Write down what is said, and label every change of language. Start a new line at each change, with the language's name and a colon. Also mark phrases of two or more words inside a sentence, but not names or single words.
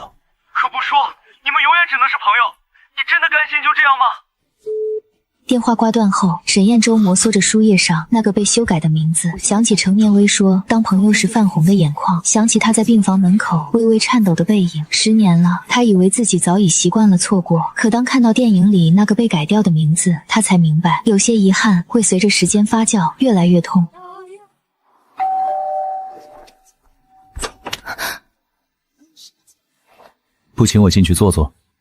Chinese: 可不说，你们永远只能是朋友。你真的甘心就这样吗？電話掛斷後，沈燕州摩挲着書頁上那個被修改的名字，想起程念威說當朋友時泛紅的眼眶，想起他在病房門口微微顫抖的背影。10年了，他以為自己早已習慣了錯過，可當看到電影裡那個被改掉的名字，他才明白，有些遺憾會隨着時間發酵，越來越痛。不請我進去坐坐？